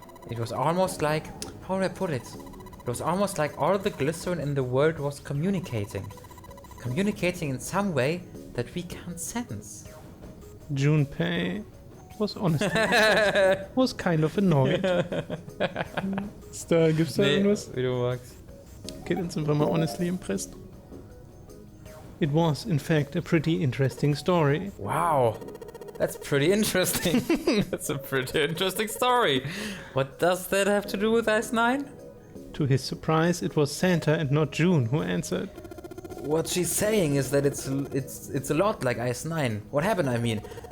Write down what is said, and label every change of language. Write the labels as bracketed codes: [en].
[en] It was almost like... How do I put it? It was almost like all the glycerin in the world was communicating. Communicating in some way that we can't sense. Junpei was honestly was kind of annoyed. [de] Gibt's da irgendwas? Wie du magst. Okay, dann sind wir mal [en] honestly impressed. It was, in fact, a pretty interesting story. Wow. That's pretty interesting. That's a pretty interesting story. What does that have to do with Ice 9? To his surprise, it was Santa and not June who answered. What she's saying is that it's a lot like Ice 9. What happened, I mean?